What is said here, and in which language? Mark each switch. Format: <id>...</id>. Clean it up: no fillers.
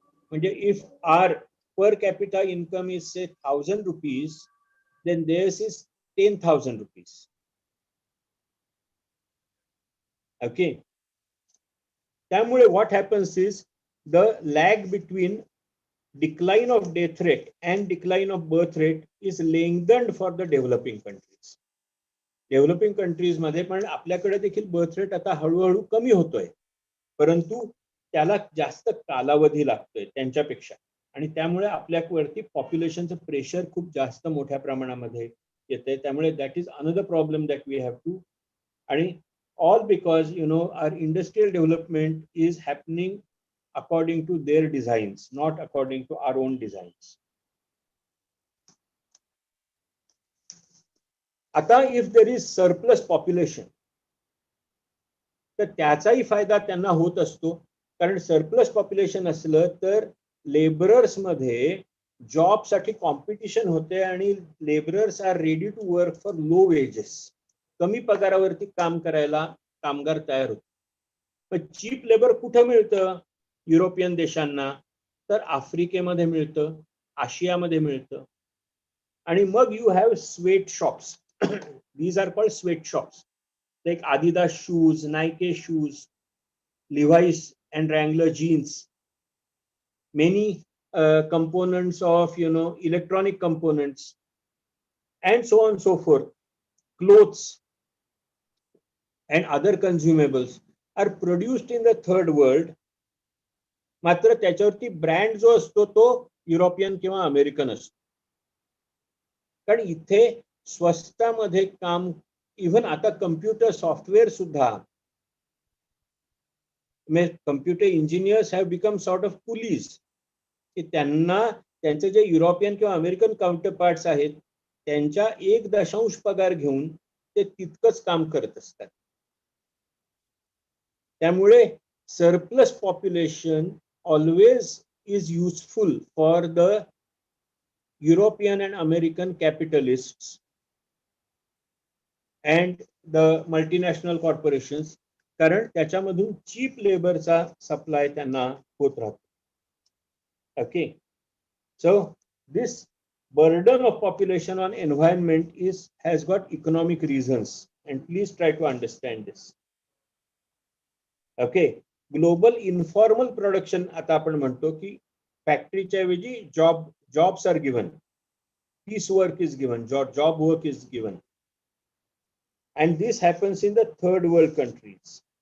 <mr>म्हणजे</mr> <en>If our per capita income is say 1,000 rupees, then theirs is 10,000 rupees. Okay,</en> <mr>त्यामुळे</mr> <en>what happens is the lag between decline of death rate and decline of birth rate is lengthened for the developing countries.</en> <mr>Developing countries मध्ये पण आपल्याकडे देखील birth rate आता हळूहळू कमी होतोय, परंतु त्याला जास्त कालावधी लागतोय त्यांच्यापेक्षा, आणि त्यामुळे आपल्यावरती पॉप्युलेशनचं प्रेशर खूप जास्त मोठ्या प्रमाणामध्ये येतंय. त्यामुळे</mr> <en>that is another problem that we have to,</en> <mr>आणि</mr> <en>all because our industrial development is happening according to their designs, not according to our own designs.</en> <mr>आता</mr> <en>if there is surplus population,</en> <mr>तर त्याचाही फायदा त्यांना होत असतो, कारण सरप्लस पॉप्युलेशन असलं तर लेबरर्स मध्ये जॉब साठी कॉम्पिटिशन होते आणि</mr> <en>Labourers are ready to work for low wages.</en> <mr>कमी पगारावरती काम करायला कामगार तयार होते. पण चीप लेबर कुठं मिळतं युरोपियन देशांना? तर आफ्रिकेमध्ये मिळतं, आशियामध्ये मिळतं. आणि मग</mr> <en>You have sweatshops. These are called sweatshops, like Adidas shoes, Nike shoes, Levi's and Wrangler jeans, many components of electronic components and so on and so forth, clothes and other consumables are produced in the third world.</en> <mr>मात्र त्याच्यावरती brand जो असतो तो European किंवा American असतो. कारण इथे स्वस्तामध्ये काम, इव्हन आता कम्प्युटर सॉफ्टवेअर सुद्धा,</mr> <en>computer engineers have become sort of coolies,</en> <mr>की त्यांना त्यांचे जे युरोपियन किंवा अमेरिकन काउंटरपार्ट्स आहेत त्यांच्या 1 पगार घेऊन ते तितकंच काम करत असतात. त्यामुळे</mr> <en>surplus population always is useful for the European and American capitalists and the multinational corporations,</en> <mr>कारण त्याच्यामधून चीप लेबरचा सप्लाय त्यांना होत राहतो.</mr> <en>Okay, so this burden of population on environment has got economic reasons, and please try to understand this. Okay, global informal production,</en> <mr>आता आपण म्हणतो की फॅक्टरीच्या ऐवजी</mr> <en>jobs are given, piece work is given, job work is given, and this happens in the third world countries.</en>